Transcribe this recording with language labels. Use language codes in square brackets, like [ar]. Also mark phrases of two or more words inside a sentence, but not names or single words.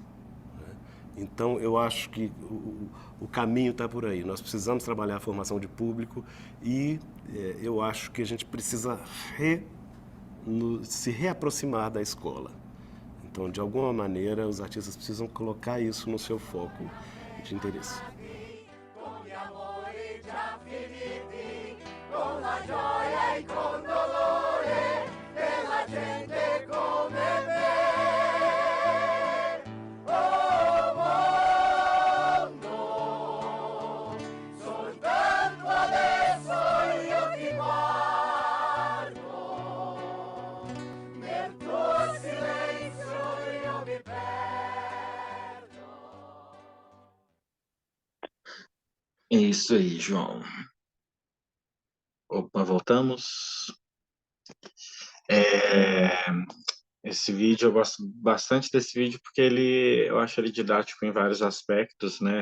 [pt] Então, eu acho que o caminho está por aí. Nós precisamos trabalhar a formação de público e eu acho que a gente precisa se reaproximar da escola. Então, de alguma maneira, os artistas precisam colocar isso no seu foco de interesse. [it] Con gli amori già finiti, con la gioia e con dolore della gente come me. Oh mondo, soltanto adesso io ti guardo, nel tuo silenzio io mi perdo. [pt] É isso aí, João. Opa, voltamos. Esse vídeo, eu gosto bastante desse vídeo porque eu acho ele didático em vários aspectos, né?